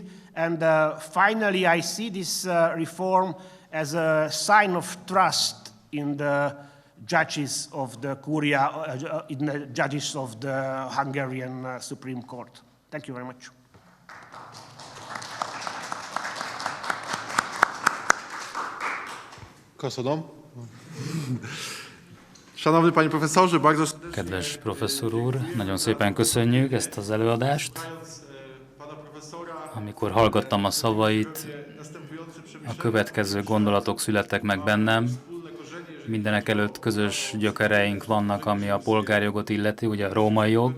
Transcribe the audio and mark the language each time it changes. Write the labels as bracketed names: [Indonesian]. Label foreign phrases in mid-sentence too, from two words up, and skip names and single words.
[English] And finally, I see this reform as a sign of trust in the judges of the Curia, in the judges of the Hungarian Supreme Court. Thank you very much. [Hungarian] Köszönöm. [Polish] Szanowny panie profesorze, bardzo serdecznie. [Hungarian] Kedves professzor úr, nagyon szépen köszönjük ezt az előadást. Amikor hallgattam a szavait, a következő gondolatok születtek meg bennem. Mindenek előtt közös gyökereink vannak, ami a polgárjogot illeti, ugye a római jog.